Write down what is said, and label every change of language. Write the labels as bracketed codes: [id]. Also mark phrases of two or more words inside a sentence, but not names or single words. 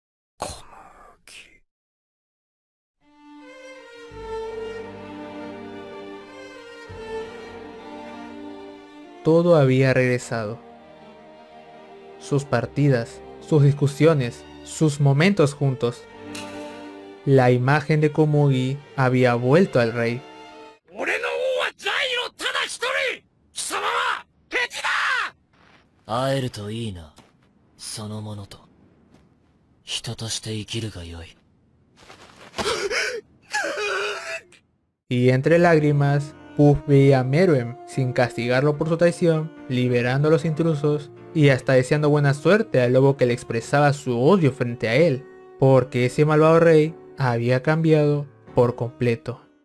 [es] Todo había regresado. Sus partidas, sus discusiones, sus momentos juntos. La imagen de Komugi había vuelto al rey. [ja] 俺の王はジャイロただ一人。貴様は敵だ。会えるといいな。そのものと人として生きるがよい。 [es] Y entre lágrimas, Puff veía a Meruem sin castigarlo por su traición, liberando a los intrusos y hasta deseando buena suerte al lobo que le expresaba su odio frente a él, porque ese malvado rey había cambiado por completo.